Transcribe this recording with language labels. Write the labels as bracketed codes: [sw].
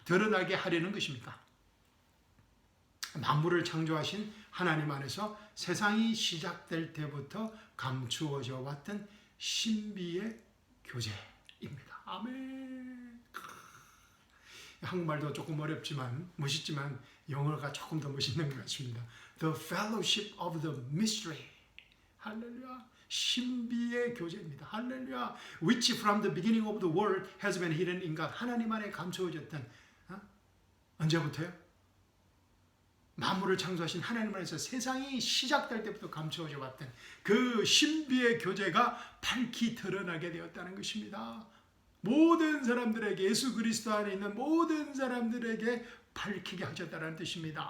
[ko] 드러나게 하려는 것입니까? 만물을 창조하신 하나님 안에서 세상이 시작될 때부터 감추어져 왔던 신비의 교제입니다. 아멘. 한국말도 조금 어렵지만 멋있지만 영어가 조금 더 멋있는 것 같습니다. [en] The fellowship of the mystery. [ko] 할렐루야. 신비의 교제입니다. 할렐루야. [en] Which from the beginning of the world has been hidden in God. [ko] 하나님 안에 감추어졌던, 언제부터요? 만물을 창조하신 하나님 안에서 세상이 시작될 때부터 감추어져 왔던 그 신비의 교제가 밝히 드러나게 되었다는 것입니다. 모든 사람들에게, 예수 그리스도 안에 있는 모든 사람들에게 밝히게 하셨다는 뜻입니다.